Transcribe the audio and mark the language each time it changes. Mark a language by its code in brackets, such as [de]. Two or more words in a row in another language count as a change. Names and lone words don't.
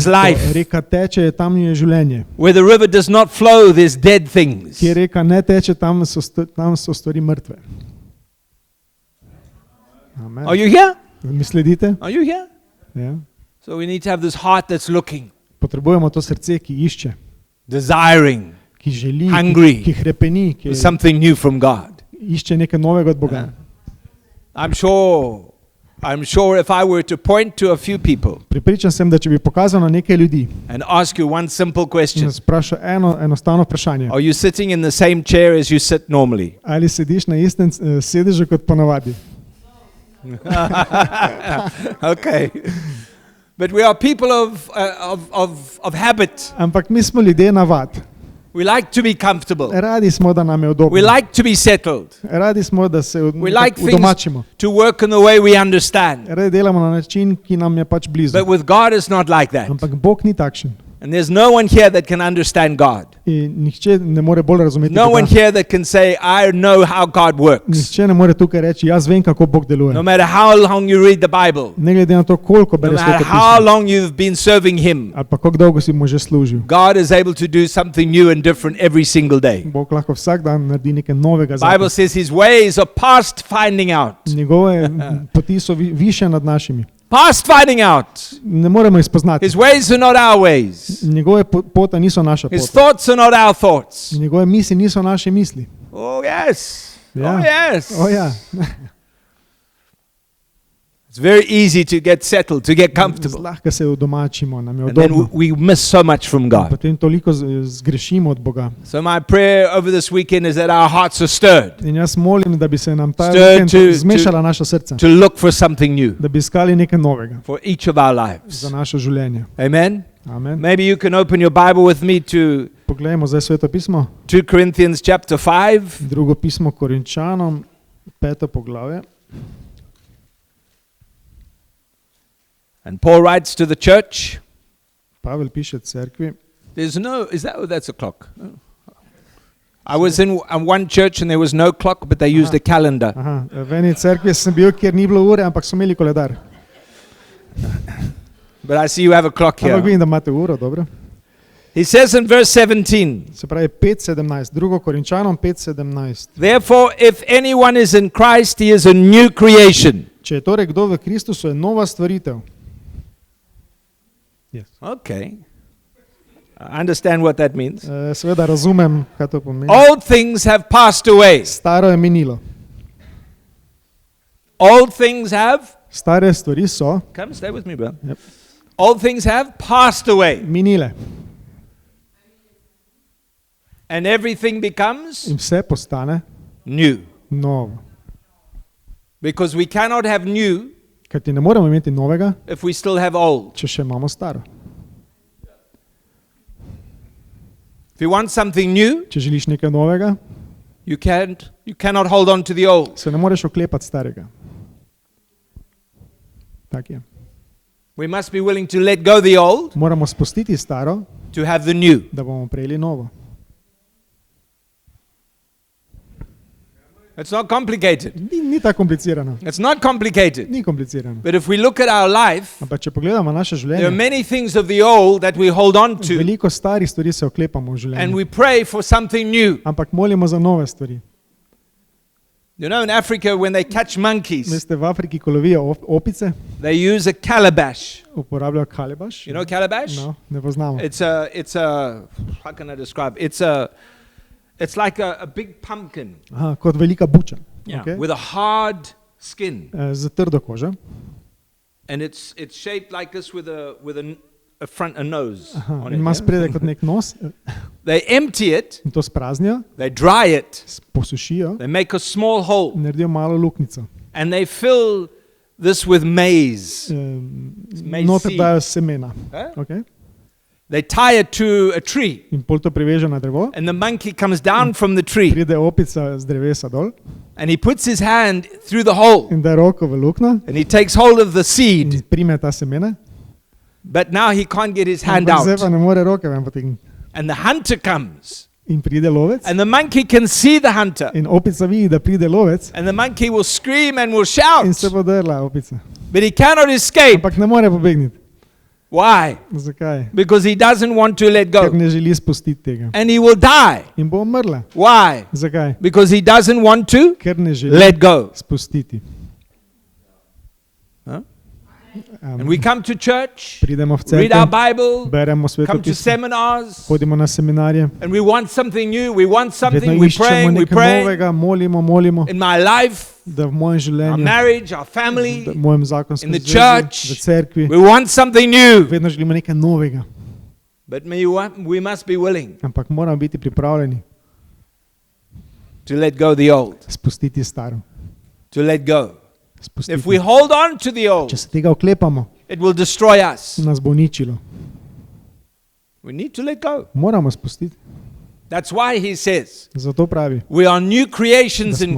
[sl] Ko [en] life. [sl] reka teče, tam je življenje. [en] Where the river does not flow, there's dead things. [sl] Kjer reka ne teče, tam so stvari mrtve. [en] Amen. Are you here? [sl] Mi sledite? [en] Are you here? [sl] Ja. [en] So we need to have this heart that's looking, [sl] Potrebujemo to srce, ki išče, [en] desiring [sl] ki želi, [en] Hungry. [sl] ki hrepeni, ki [en] for something new from God. [sl] išče nekaj novega od Boga. [en] I'm sure if I were to point to a few people [sl] Pripričan sem, da če bi pokazal na nekaj ljudi [en] and ask you one simple [sl] in [en] question, [sl] nas vprašal enostavno vprašanje, [en] are you sitting in the same chair as you sit normally? [sl] ali sediš na istem sedežu kot ponavadi. [en] Okay. But we are people of habit. [sl] Ampak mi smo ljudje navad. [en] We like to be comfortable. [sl] Radi smo, da nam je [en] We [sl] udobno. [en] like to be settled. [sl] Radi smo, da se [en] We like things [sl] udomačimo. [en] to work in the way we understand. [sl] Radi delamo na način, ki nam je pač blizu. [en] But with God, it's not like that. [sl] Ampak Bog ni takšen. [en] And there's no one here that can understand God. [sl] In nihče ne more bolj razumeti [en] No one [sl] Boga. [en] here that can say, I know how God works. [sl] Nihče ne more tukaj reči, jaz vem, kako Bog deluje. [en] No matter how long you read the Bible, [sl] Ne glede na to, koliko [en] no [sl] bereš [en] matter [sl] Sveto [en] how [sl] pismo, [en] long you've been serving Him, [sl] ali pa kako dolgo si mu že služil. [en] God is able to do something new and different every single day. [sl] Bog lahko vsak dan naredi nekaj novega [en] The [sl] za [en] Bible says His ways are past finding out. [sl] Njegove poti so više nad našimi. [en] Past finding out. [sl] Ne moremo jih spoznati. [en] His ways are not our ways. [sl] Njegove pota niso naša [en] His [sl] pota. [en] thoughts are not our thoughts. [sl] Njegove misli niso naše misli. [en] Oh, yes. [sl] Ja. [en] Oh, yes. [sl] O ja, [en] It's very easy to get settled, to get comfortable. [sl] zlahka se udomačimo, nam je [en] And then [sl] udobno. [en] we miss so much from God. [sl] Potem toliko zgrešimo od Boga. [en] So my prayer over this weekend is that our hearts are stirred [sl] In jaz molim, da bi se nam ta [en] Stirred [sl] vikend [en] to- [sl] zmešala naša srca, [en] to look for something new [sl] da bi iskali nekaj novega [en] for each of our lives. [sl] za naše življenje. [en] Amen. [sl] Amen. [en] Maybe you can open your Bible with me to [sl] Poglejmo zdaj Sveto pismo, [en] 2 Corinthians chapter 5. [sl] drugo pismo Korinčanom, 5. poglavje. [en] And Paul writes to the church. [sl] Pavel piše cerkvi. [en] That's a clock. Oh. I was in one church and there was no clock, but they used a calendar. [sl] Aha, v eni cerkvi sem bil, kjer ni bilo ure, ampak so imeli koledar. [en] But I see you have a clock [sl] Ampak [en] here. [sl] vidim, da imate uro, dobro. [en] He says in verse 17, [sl] Se pravi 5:17, 2 Korinčanom 5:17. [en] therefore, if anyone is in Christ, he is a new creation. [sl] Če je torej kdo v Kristusu, je nova stvaritev. [en] Yes. Okay. I understand what that means. [sl] Seveda razumem, kaj to pomeni. [en] Old things have passed away. [sl] Staro je minilo. [en] Old things have, [sl] Stare stvari so [en] come stay with me, bro. Yep. Old things have passed away. [sl] minile [en] And everything becomes [sl] in vse postane [en] new. [sl] novo. [en] Because we cannot have new [sl] Ker ti ne moremo imeti novega, [en] if we still have old. [sl] če še imamo staro. [en] If you want something new, [sl] Če želiš nekaj novega, [en] you cannot hold on to the old. [sl] se ne moreš oklepati starega. Tak je. [en] We must be willing to let go the old [sl] Moramo spustiti staro, [en] to have the new. [sl] da bomo prejeli novo. [en] It's not complicated. [sl] Ni tako komplicirano. [en] It's not complicated. [sl] Ni komplicirano. [en] But if we look at our life, [sl] Ampak če pogledamo naše [en] there are [sl] življenje, [en] many things of the old that we hold on to, [sl] veliko starih stvari se oklepamo v [en] and [sl] življenju. [en] we pray for something new. [sl] Ampak molimo za nove stvari. [en] You know, in Africa, when they catch monkeys, [sl] Veste, v Afriki, ko lovijo opice, [en] they use a calabash. [sl] uporabljajo kalebaš. [en] You know calabash? [sl] No, ne poznamo. [en] It's a, how can I describe? It's like a big pumpkin, [sl] Aha, kot velika buča. [en] Okay? with a hard skin. [sl] Z trdo kožo. [en] And it's shaped like this with a nose [sl] Aha, [en] on [sl] in [en] it. [sl] ima [en] yeah? [sl] spredaj kot nek nos. [en] They empty it, [sl] In to spraznijo, [en] they dry it, [sl] posušijo [en] they make a small hole, [sl] in naredijo malo luknjico. [en] and they fill this with maize. [sl] Noter dajo semena. [en] Huh? Okay? They tie it to a tree, [sl] In pol to privežejo na drevo. [en] and the monkey comes down from the tree, [sl] Pride opica z drevesa dol [en] and he puts his hand through the hole, [sl] in da roko v luknjo [en] and he takes hold of the [sl] in [en] seed, [sl] prime ta semena. [en] but now he can't get his hand [sl] Ampak zdaj [en] out. [sl] pa ne more roke ven potegniti. [en] And the hunter comes, [sl] In pride lovec. [en] and the monkey can see the hunter, [sl] In opica vidi, da pride lovec. [en] and the monkey will scream and will [sl] In [en] shout, [sl] se bo drla opica. [en] but he cannot escape. [sl] Ampak ne more pobegniti. [en] Why? [sl] Zakaj? [en] Because he doesn't want to let [sl] Ker [en] go, [sl] ne želi spustiti tega. [en] and he will die. [sl] In bo umrla. [en] Why? [sl] Zakaj? [en] Because he doesn't want to [sl] Ker ne želi [en] let go. [sl] spustiti. [en] Huh? And we come to church, [sl] Pridemo v [en] read our [sl] cerkev, [en] Bible, [sl] beremo [en] come to [sl] svetopisje, [en] seminars, [sl] hodimo na seminarje, [en] and we want something new. We want [sl] vedno [en] something. We pray, [sl] iščemo [en] we [sl] nekaj [en] pray. [sl] novega, molimo, [en] In my life, [sl] da v mojem [en] our [sl] življenju, [en] marriage, our [sl] v [en] family, [sl] mojem zakonskem [en] in the [sl] zvezi, [en] church, [sl] v cerkvi, [en] we want something new. [sl] vedno želimo nekaj novega. [en] But we must be willing [sl] Ampak moramo biti pripravljeni [en] to let go the old, [sl] spustiti staro. [en] to let go. [sl] Spustiti. [en] If we hold on to the [sl] Če [en] old, [sl] se tega oklepamo, [en] it will destroy us. [sl] nas bo uničilo. [en] We need to let go. [sl] Moramo spustiti. [en] That's why he says, [sl] Zato pravi, [en] we are new [sl] da [en] creations in